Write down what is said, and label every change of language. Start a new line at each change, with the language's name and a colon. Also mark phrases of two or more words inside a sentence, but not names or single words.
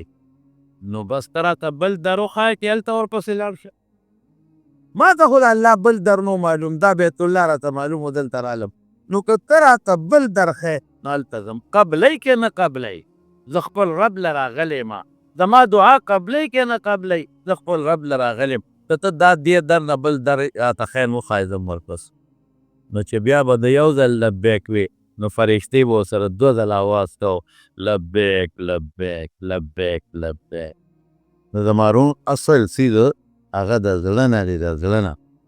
Pashto: نو بس ته راته بل در وښایه چې هلته ورپسې لاړ شه. ما ته خو د الله بل در نو معلوم، دا بیت الله راته معلوم و دلته رالم. نو که ته راته بل در ښیې نو هلته ځم. قبلی که نه قبلی؟ زه خپل رب له راغلی یم. زما دعا قبلی که نه قبلی؟ زه خپل رب له راغلی یم. که ته دا دې در نه بل در راته ښیې نو وښایه ځم ورپس. نو چې بیا به د یو ځل لبیک وي نو فرښتې به ورسره 2 ځله اواز کو لبیک لبیک لبیک لبیک. نو زما روڼ اصل څیز هغه د زړه نه دی، د زړه نه.